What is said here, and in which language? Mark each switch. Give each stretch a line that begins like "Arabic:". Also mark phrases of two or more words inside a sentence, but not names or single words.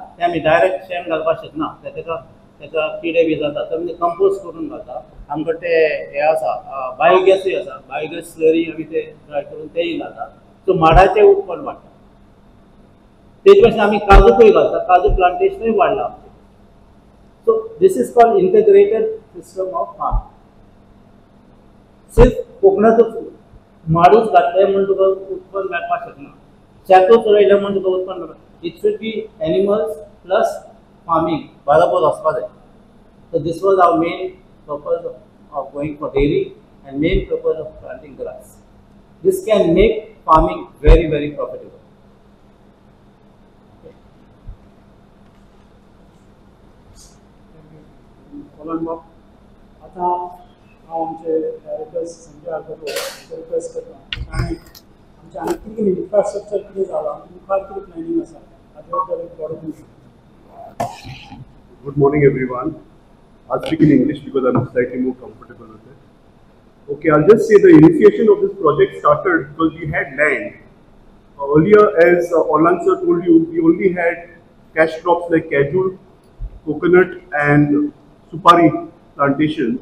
Konkani: ते आमी डायरेक्ट शेण घालपाक शकना, तेका किडे बी जाता, तर आमी कंपोस्ट करून घालता. आमकां ते हे आसा बायोगॅसूय आसा, बायोगॅस स्लरी आमी ते ड्राय करून तेय घालता. सो माडाचें उत्पन्न वाडटा. तेच भाशेन आमी काजूकय घालता, काजू प्लांटेशनूय वाडलां आमचें.
English: So this is called integrated system of farm.
Konkani: सिर्फ कोकणाचो माडूच घातले म्हणून तुका उत्पन्न मेळपाक शकना, शेतूच रोयलें म्हणून तुका उत्पन्न मेळटा.
English: It should be animals plus farming
Konkani: बरोबर वचपा जाय.
English: So this was our main purpose of going for dairy and main purpose of planting grass. This can make farming very very profitable.
Konkani: आता हांव आमचे डायरेक्टर्स संजय आगरकर रिक्वेस्ट करता आनी आमचे आनी कितें इन्फ्रास्ट्रक्चर कितें जाला, मुखार कितें प्लॅनिंग आसा हाजे बद्दल एक थोडें.
English: Good morning, everyone. I'll speak in English because I'm slightly more comfortable with it. Okay, I'll just say the initiation of this project started because we had land. Earlier, as Orlan sir told you, we only had cash crops like cashew, coconut, and supari plantations.